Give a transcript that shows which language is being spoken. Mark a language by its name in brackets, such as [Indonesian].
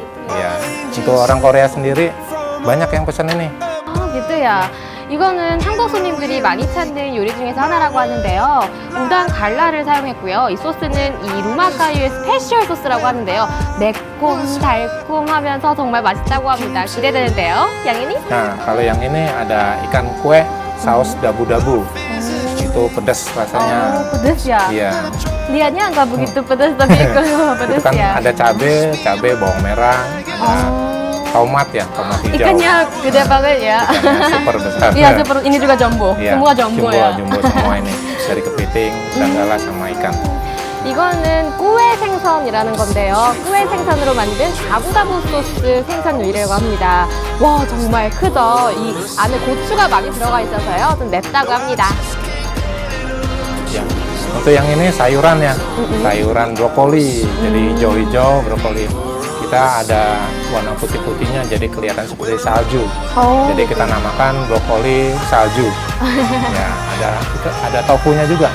[Indonesian] Ya, untuk orang Korea sendiri banyak yang pesan ini. gitu ya. [Korean] 이거는 한국 손님들이 많이 찾는 요리 중에서 하나라고 하는데요. 우당 갈라를 사용했고요. 이 소스는 이 루마카유의 스페셜 소스라고 하는데요. 매콤, 달콤하면서 정말 맛있다고 합니다. 기대되는데요. 양이니? [Indonesian] Nah, kalau yang ini ada ikan kue saus dabu-dabu. Itu pedas rasanya. pedas ya? Iya. Lihatnya nggak begitu pedas, tapi kalau pedas Itu kan ya. ada cabai, bawang merah, ada tomat ya, tomat hijau. Ikannya gede banget ya. Ikannya super besar. Iya, seperti ini juga jumbo. Iya, semua jumbo ya. Jumbo semua ini. Dari kepiting, udang gala sama ikan. [Korean] 이거는 꾸에 생선이라는 건데요. 꾸에 생선으로 만든 다부다부 소스 생선 요리라고 합니다. 와, 정말 크죠? 이 안에 고추가 많이 들어가 있어서요. 좀 맵다고 합니다. [Indonesian] Ya. Untuk yang ini sayuran ya, sayuran brokoli. Jadi hijau-hijau brokoli. Kita ada warna putih-putihnya jadi kelihatan seperti salju. Jadi kita namakan brokoli salju. Ya, ada tofunya juga.